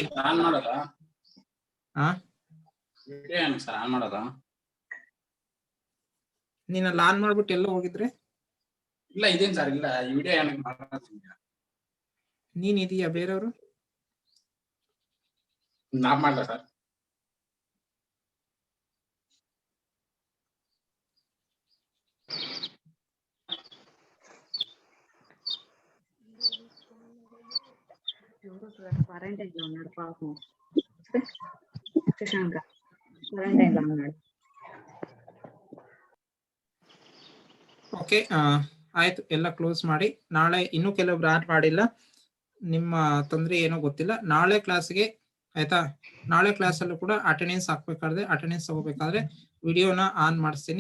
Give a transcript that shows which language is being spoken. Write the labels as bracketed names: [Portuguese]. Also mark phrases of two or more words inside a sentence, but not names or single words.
[Kannada] ನೀನ್ ಅಲ್ಲಿ ಆನ್ ಮಾಡ್ಬಿಟ್ಟು ಎಲ್ಲ ಹೋಗಿದ್ರೆ? ಇಲ್ಲ ಇದೇನ್ ಸರ್, ಇಲ್ಲ ವಿಡಿಯೋ ನೀನ್ ಇದೀಯಾ? ಬೇರೆಯವರು ನಾ ಮಾಡಲ್ಲ ಸರ್. [Telugu] క్వారంటైన్ లో ఉన్నాడు పాపం. శశాంక క్వారంటైన్ లో ఉన్నాడు. [Kannada] ಓಕೆ, ಆಯ್ತು, ಎಲ್ಲ ಕ್ಲೋಸ್ ಮಾಡಿ. ನಾಳೆ ಇನ್ನೂ ಕೆಲವೊಬ್ರು ಆನ್ ಮಾಡಿಲ್ಲ, ನಿಮ್ಮ ತೊಂದರೆ ಏನೋ ಗೊತ್ತಿಲ್ಲ. ನಾಳೆ ಕ್ಲಾಸ್ಗೆ ಆಯ್ತಾ, ನಾಳೆ ಕ್ಲಾಸಲ್ಲೂ ಕೂಡ ಅಟೆಂಡೆನ್ಸ್ ಹಾಕ್ಬೇಕಾದ್ರೆ, ಅಟೆಂಡೆನ್ಸ್ ತಗೋಬೇಕಾದ್ರೆ ವಿಡಿಯೋನ ಆನ್ ಮಾಡಿಸ್ತೀನಿ.